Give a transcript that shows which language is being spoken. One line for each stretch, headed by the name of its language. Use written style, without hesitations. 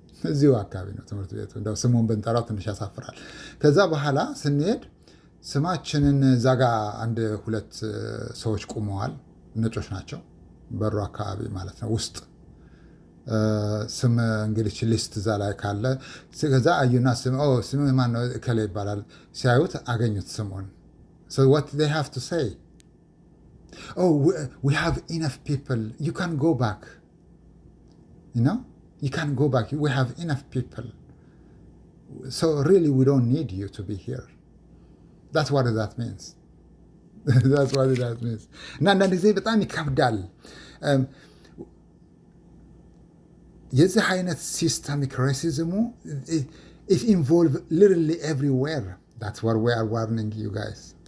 Amharic: እዚሁ አካባቢ ነው ትምህርት ቤቱ። እንደው ስሙን ብንጠራው ትንሽ ያሳፍራል። ከዛ በኋላ ስንሄድ ስማችንን እዛ ጋ አንድ ሁለት ሰዎች ቁመዋል። ነጮች ናቸው። በሩ አካባቢ ማለት ነው ውስጥ ስም እንግዲህ ሊስት እዛ ላይ ካለ ከዛ አዩና ስም ማን ነው እከሌ ይባላል። ሲያዩት አገኙት ስሙን።
English: So what they have to say? Oh, we have enough people. You can go back. You know? You can go back. We have enough people. So really we don't need you to be here. That's what that means. That's what that means.
Amharic: እና አንዳንድ ጊዜ በጣም ይከብዳል። የዚህ አይነት ሲስተሚክ ሬሲዝሙ
English: it involve literally everywhere. That's what we are warning you guys.